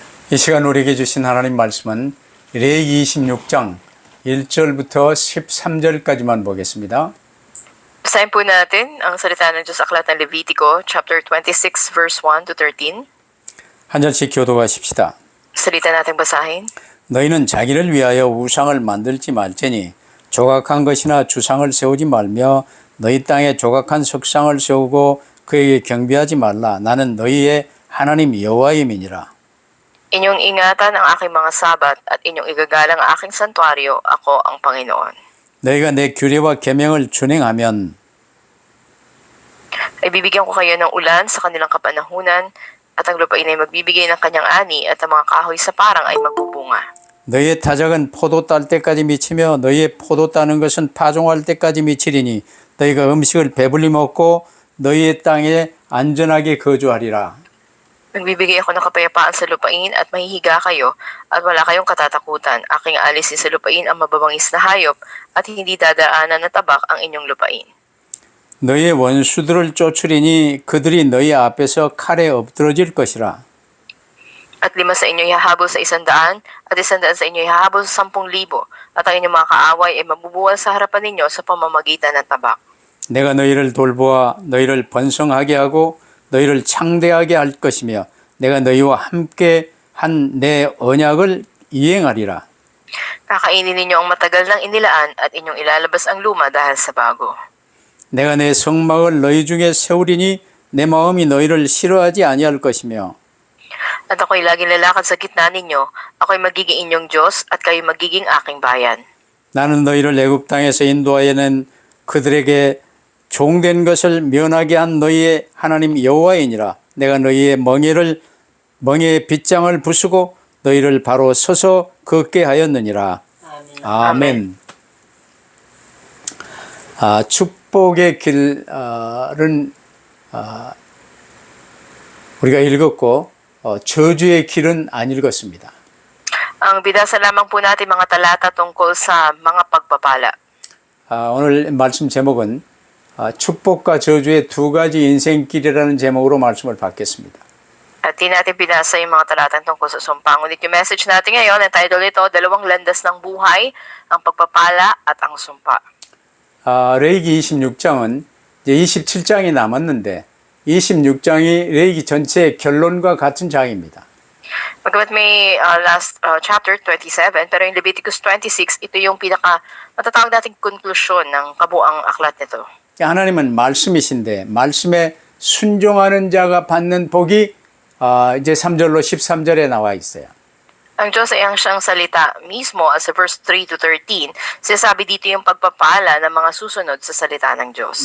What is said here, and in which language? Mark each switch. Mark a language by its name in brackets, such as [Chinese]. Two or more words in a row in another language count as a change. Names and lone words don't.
[Korean] 이 시간 우리에게 주신 하나님 말씀은 레위기 26장 1절부터 13절까지만 보겠습니다. [Filipino] Basahin po natin ang salita ng Diyos sa Aklat ng Levitico, [English] chapter 26, verse 1 to 13. [Korean] 한 절씩 교도하십시다. [Filipino] Salita nating basahin. [Korean] 너희는 자기를 위하여 우상을 만들지 말지니 조각한 것이나 주상을 세우지 말며 너희 땅에 조각한 석상을 세우고 그에게 경배하지 말라. 나는 너희의 하나님 여호와임이니라. [Filipino] Inyong ingatan ang aking mga sabat at inyong igagalang ang aking santuario, ako ang Panginoon. [Korean] 너희가 내 규례와 계명을 준행하면 [Filipino] Ay bibigyan ko kayo ng ulan sa kanilang kapanahunan at ang lupain ay magbibigay ng kanyang ani at ang mga kahoy sa parang ay magbubunga. [Korean] 너희의 타작은 포도 딸 때까지 미치며 너희의 포도 따는 것은 파종할 때까지 미치리니 너희가 음식을 배불리 먹고 너희의 땅에 안전하게 거주하리라. [Filipino] Nagbibigay ako ng kapayapaan sa lupain at mahihiga kayo at wala kayong katatakutan. Aking alisin sa lupain ang mababangis na hayop at hindi dadaanan ng tabak ang inyong lupain. [Korean] 너희의 원수들을 쫓으리니 그들이 너희 앞에서 칼에 엎드러질 것이라. [Filipino] At 5 sa inyo ihahabol sa 100 at 100 sa inyo ihahabol sa 10,000 at ang inyong mga kaaway ay mabubuwal sa harapan ninyo sa pamamagitan ng tabak. [Korean] 내가 너희를 돌보아 너희를 번성하게 하고 너희를 창대하게 할 것이며 내가 너희와 함께 한 내 언약을 이행하리라. [Filipino] Kakainin ninyo ang matagal ng inilaan at inyong ilalabas ang luma dahil sa bago. [Korean] 내가 내 성막을 너희 중에 세우리니 내 마음이 너희를 싫어하지 아니할 것이며 [Filipino] At ako'y laging lalakad sa gitna ninyo, ako'y magiging inyong Diyos at kayo magiging aking bayan. [Korean] 나는 너희를 애굽 땅에서 인도하여낸 그들에게 종된 것을 면하게 한 너희의 하나님 여호와이니라. 내가 너희의 멍에의 빗장을 부수고 너희를 바로 서서 걷게 하였느니라. 아멘. 축복의 길은 우리가 읽었고 저주의 길은 안 읽었습니다. [Filipino] Ang bidasa lamang po natin mga talata tungkol sa mga pagpapala. [Korean] 오늘 말씀 제목은 축복과 저주의 두 가지 인생길이라는 제목으로 말씀을 받겠습니다. [Filipino] At di natin binasa yung mga talatang tungkol sa sumpa. Ngunit yung message natin ngayon, ang title nito, Dalawang Landas ng Buhay, ang Pagpapala at ang Sumpa. [Korean] 레위기 26장은 이제 27장이 남았는데 26장이 레위기 전체의 결론과 같은 장입니다. [Filipino] Magamat may [English] last chapter [Filipino] 27, pero yung Leviticus 26, ito yung pinaka matatawag nating konklusyon ng kabuang aklat nito. [Korean] 하나님은 말씀이신데 말씀에 순종하는 자가 받는 복이 이제 3절로 13절에 나와 있어요. [Filipino] Ang Diyos ay ang siyang salita mismo sa [English] verse 3 to 13. [Filipino] Sinasabi dito yung pagpapala ng mga susunod sa salita ng Diyos.